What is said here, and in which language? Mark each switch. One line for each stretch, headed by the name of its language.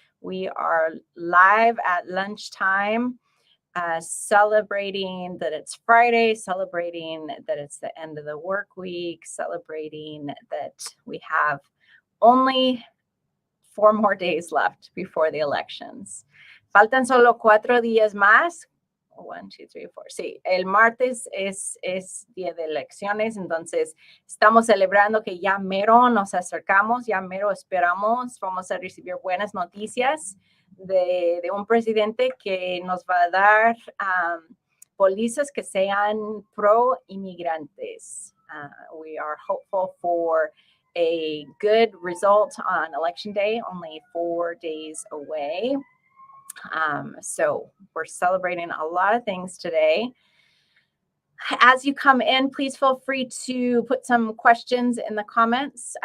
English: We are live at lunchtime, celebrating that it's Friday, celebrating that it's the end of the work week, celebrating that we have only 4 more days left before the elections.
Spanish: Faltan solo 4 días más. 1, 2, 3, 4. Sí, el martes es día de elecciones, entonces estamos celebrando que ya mero nos acercamos, ya mero esperamos, vamos a recibir buenas noticias de un presidente que nos va a dar pólizas que sean pro inmigrantes.
English: We are hopeful for a good result on election day, only 4 days away. So we're celebrating a lot of things today. As you come in, please feel free to put some questions in the comments.